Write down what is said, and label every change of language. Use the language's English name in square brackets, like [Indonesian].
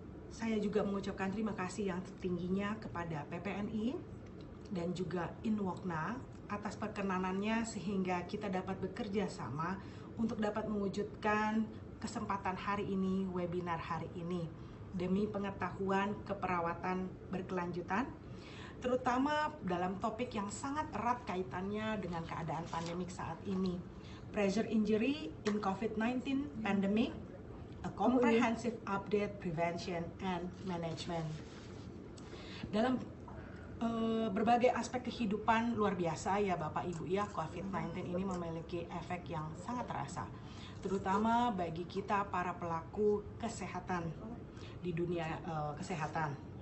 [Indonesian] Saya juga mengucapkan terima kasih yang tingginya kepada PPNI dan juga InWOCNA atas perkenanannya sehingga kita dapat bekerja sama untuk dapat mewujudkan kesempatan hari ini, webinar hari ini, demi pengetahuan keperawatan berkelanjutan, terutama dalam topik yang sangat erat kaitannya dengan keadaan pandemik saat ini. [English] Pressure injury in COVID-19 pandemic, a comprehensive update, prevention and management. [Indonesian] Dalam berbagai aspek kehidupan luar biasa ya Bapak Ibu ya, COVID-19 ini memiliki efek yang sangat terasa, terutama bagi kita para pelaku kesehatan di dunia kesehatan.